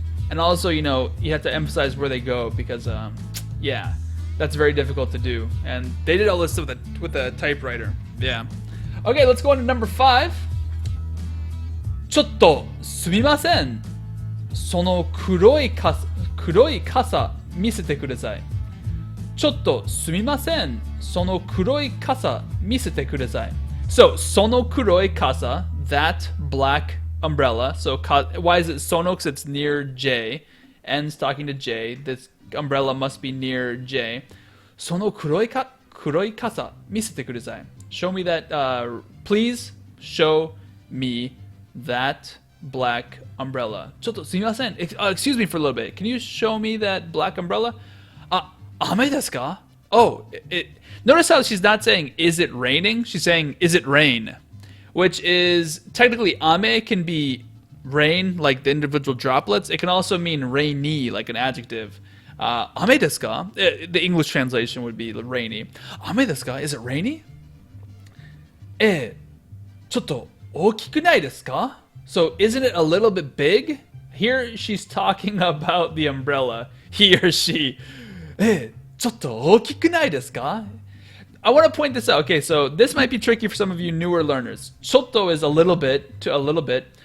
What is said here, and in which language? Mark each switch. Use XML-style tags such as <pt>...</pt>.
<en>And also, you know, you have to emphasize where they go because, yeah, that's very difficult to do. And they did all this with a typewriter. Yeah. Okay, let's go on to number 5.</en> <ja>ちょっとすみません。その黒い傘見せてください。ちょっとすみません。その黒い傘見せてください。</ja> <en>So,</en> <ja>その黒い傘,</ja> <en>that black umbrella. So, why is it sono? Because it's near J. N's talking to J. This umbrella must be near J.</en> <ja>その黒い傘見せてください.</ja> <en>Show me that, please show me that black umbrella.</en> <ja>ちょっとすみません.</ja> <en>Excuse me for a little bit. Can you show me that black umbrella?</en> <ja>雨ですか?</ja> <en>Oh, notice how she's not saying, is it raining? She's saying, is it rain? Which is, technically, ame can be rain, like the individual droplets. It can also mean rainy, like an adjective.</en> <ja>Ame desu ka?</ja> <en>The English translation would be rainy.</en> <ja>Ame desu ka?</ja> <en>Is it rainy?</en> <ja>ちょっと大きくないですか?</ja> <en>So, isn't it a little bit big? Here, she's talking about the umbrella. He or she.</en> <ja>ちょっと大きくないですか?</ja> <en>I want to point this out. Okay, so this might be tricky for some of you newer learners. ちょっと is a little bit to a little bit.</en>